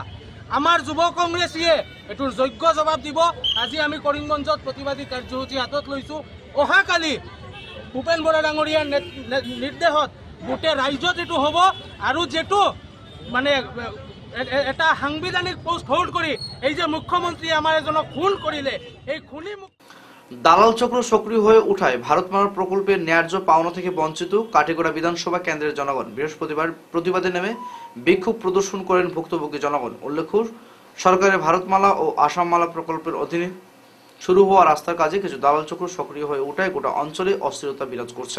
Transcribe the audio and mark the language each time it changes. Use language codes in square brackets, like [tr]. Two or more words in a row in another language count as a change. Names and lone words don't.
[as] আমাৰ যুৱ কংগ্ৰেছীয়ে এইটোৰ যোগ্য জবাব দিব। আজি আমি কৰিমগঞ্জত প্ৰতিবাদী কাৰ্যসূচী হাতত লৈছো। অহাকালি ভূপেন বৰা ডাঙৰীয়াৰ নিৰ্দেশত গোটেই ৰাজ্যত এইটো হ'ব আৰু যেটো মানে এটা সাংবিধানিক [en] post hold [as] কৰি এই যে মুখ্যমন্ত্রী আমার এজনক খুন করিলে এই খুনি [bn] দালাল চক্র সক্রিয় হয়ে উঠায় ভারতমালা প্রকল্পের ন্যায্য পাওনা থেকে বঞ্চিত কাটিগড়া বিধানসভা কেন্দ্রের জনগণ। বৃহস্পতিবার প্রতিবাদে নেমে বিক্ষোভ প্রদর্শন করেন ভুক্তভোগী জনগণ। উল্লেখ্য, সরকারের ভারতমালা ও আসামমালা প্রকল্পের অধীনে শুরু হওয়া রাস্তার কাজে কিছু দালাল চক্র সক্রিয় হয়ে ওঠায় গোটা অঞ্চলে অস্থিরতা বিরাজ করছে।